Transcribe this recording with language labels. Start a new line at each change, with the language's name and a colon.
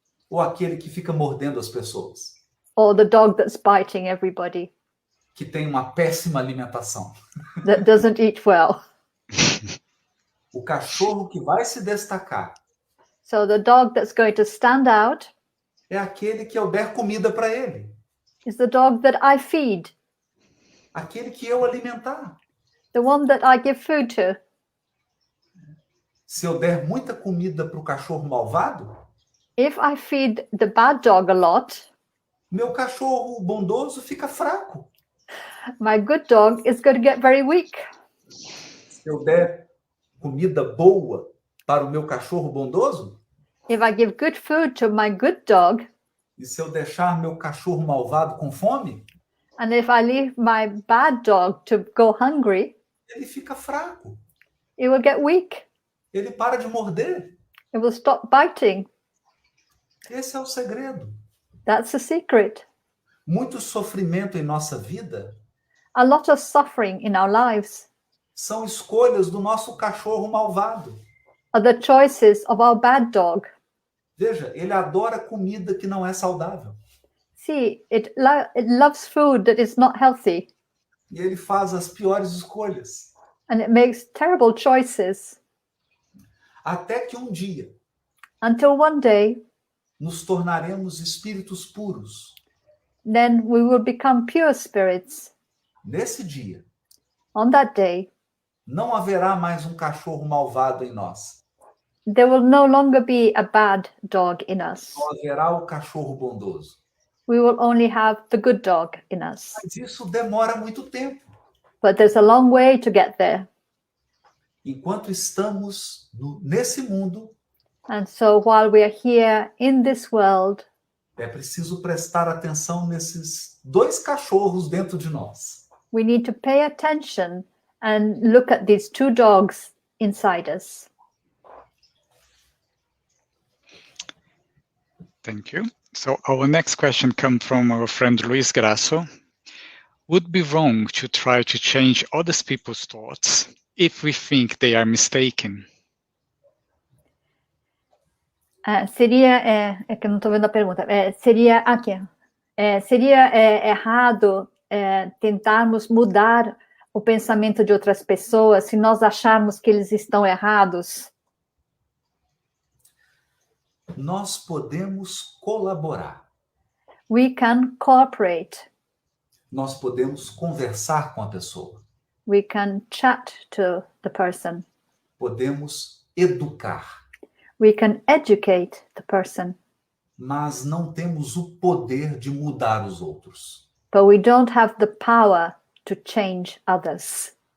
Portuguese: ou aquele que fica mordendo as pessoas?
English: or the dog that's biting everybody,
Portuguese: Que tem uma péssima alimentação.
English: that doesn't eat well?
Portuguese: O cachorro que vai se destacar
English: So the dog that's going to stand out
Portuguese: é aquele que eu der comida para ele.
English: is the dog that I feed,
Portuguese: Aquele que eu alimentar.
English: the one that I give food to.
Portuguese: Se eu der muita comida para o cachorro malvado,
English: If I feed the bad dog a lot,
Portuguese: meu cachorro bondoso fica fraco.
English: my good dog is going to get very weak.
Portuguese: Se eu der comida boa para o meu cachorro bondoso,
English: If I give good food to my good dog,
Portuguese: e se eu deixar meu cachorro malvado com fome,
English: and if I leave my bad dog to go hungry,
Portuguese: ele fica fraco.
English: it will get weak.
Portuguese: Ele para de morder.
English: It will stop biting.
Portuguese: Esse é o segredo.
English: That's the secret.
Portuguese: Muito sofrimento em nossa vida
English: A lot of suffering in our lives
Portuguese: são escolhas do nosso cachorro malvado.
English: are the choices of our bad dog.
Portuguese: Veja, ele adora comida que não é saudável.
English: See, it loves food that is not healthy,
Portuguese: E ele faz as piores escolhas.
English: and it makes terrible choices
Portuguese: Até que um dia
English: until one day,
Portuguese: nos tornaremos espíritos puros.
English: then we will become pure spirits.
Portuguese: Nesse dia,
English: On that day,
Portuguese: não haverá mais um cachorro malvado em nós.
English: there will no longer be a bad dog in us.
Portuguese: Só haverá o cachorro bondoso.
English: We will only have the good dog in us.
Portuguese: Mas isso demora muito tempo.
English: But there's a long way to get there.
Portuguese: Enquanto estamos nesse mundo,
English: And so while we are here in this world,
Portuguese: é preciso prestar atenção nesses dois cachorros dentro de nós.
English: we need to pay attention and look at these two dogs inside us. Thank you. So our next question comes from our friend Luis Grasso. Would it be wrong to try to change other people's thoughts if we think they are mistaken?
Portuguese: É que eu não estou vendo a pergunta. Seria aqui. Seria errado tentarmos mudar o pensamento de outras pessoas se nós acharmos que eles estão errados? Nós podemos colaborar.
English: We can cooperate.
Portuguese: Nós podemos conversar com a pessoa.
English: We can chat to the person.
Portuguese: Podemos educar.
English: We can educate the person.
Portuguese: Mas não temos o poder de mudar os outros.
English: But we don't have the power to change others.